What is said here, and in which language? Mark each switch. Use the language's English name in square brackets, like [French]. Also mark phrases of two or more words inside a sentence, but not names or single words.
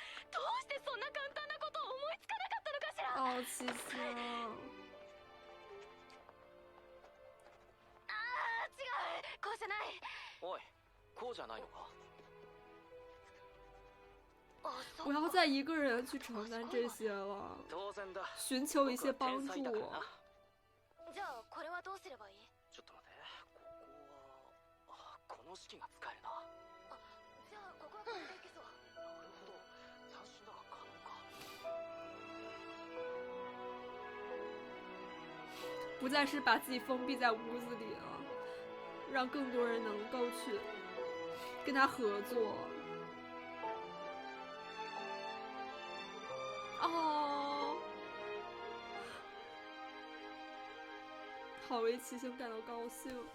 [Japanese] どうしてそんな簡単なことを思いつかなかったのかしら。 [Chinese] 哦，七星， [Japanese] 違う、こうじゃない。おい、こうじゃないのか？あ、そ [Chinese] 不要再一个人去承担这些了， [Japanese] 当然だ。 [Chinese] 寻求一些帮助。 [Japanese] 僕は天才だからな。じゃあこれはどうすればいい？ちょっと待って、ここはこの式が使えるな。じゃあここはこれでいけそう。なるほど、斬新だが可能か。 [Chinese] 不再是把自己封闭在屋子里了，让更多人能够去跟他合作。哦，好为七星感到高兴。